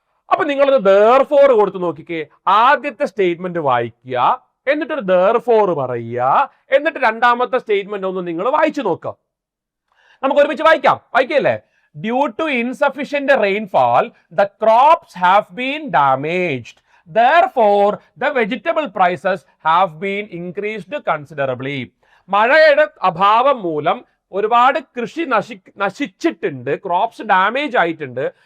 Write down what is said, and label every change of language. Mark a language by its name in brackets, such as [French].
[Malayalam] അപ്പൊ നിങ്ങളത് therefore കൊടുത്ത് നോക്കിക്കേ. ആദ്യത്തെ സ്റ്റേറ്റ്മെന്റ് വായിക്കുക, എന്നിട്ടൊരു therefore പറയുക, എന്നിട്ട് രണ്ടാമത്തെ സ്റ്റേറ്റ്മെന്റ് ഒന്ന് നിങ്ങൾ വായിച്ചു നോക്കുക. നമുക്ക് ഒരുമിച്ച് വായിക്കാം. വായിക്കല്ലേ? [English] Due to insufficient rainfall the crops have been damaged. Therefore, the vegetable prices have been increased considerably. [Malayalam] മഴയുടെ അഭാവം മൂലം ഒരുപാട് കൃഷി നശിച്ചിട്ടുണ്ട്, ക്രോപ്സ് ഡാമേജ് ആയിട്ടുണ്ട്.